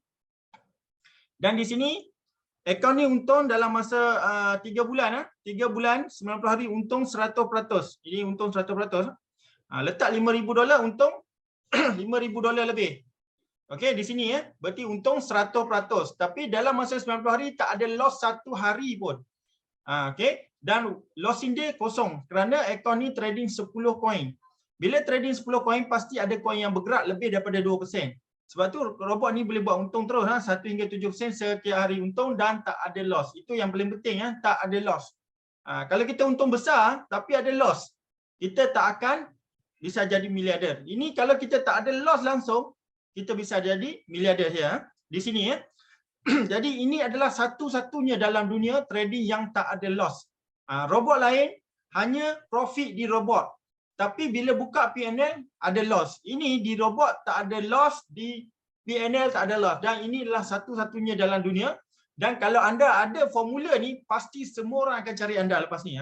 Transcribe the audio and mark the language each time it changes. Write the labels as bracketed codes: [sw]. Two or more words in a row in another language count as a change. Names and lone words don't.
[ms] Dan di sini akaun ni untung dalam masa 3 bulan 3 bulan 90 hari untung 100%. Ini untung 100%. Letak $5,000 untung $5,000 lebih. Okey, di sini berarti untung 100%. Tapi dalam masa 90 hari tak ada loss 1 hari pun. Okey, dan [en] losing day [ms] kosong kerana akaun ni trading 10 koin. Bila trading 10 koin, pasti ada koin yang bergerak lebih daripada 2%. Sebab tu robot ni boleh buat untung terus 1 hingga 7% setiap hari untung dan tak ada loss. Itu yang paling penting tak ada loss. Kalau kita untung besar tapi ada loss, kita tak akan bisa jadi miliarder. Ini kalau kita tak ada loss langsung, kita bisa jadi miliarder ya. Di sini ya. Jadi ini adalah satu-satunya dalam dunia trading yang tak ada loss. Robot lain hanya profit di robot. Tapi bila buka PNL ada loss. Ini di robot tak ada loss, di PNL tak ada loss. Dan ini adalah satu-satunya dalam dunia. Dan kalau anda ada formula ni, pasti semua orang akan cari anda lepas ni.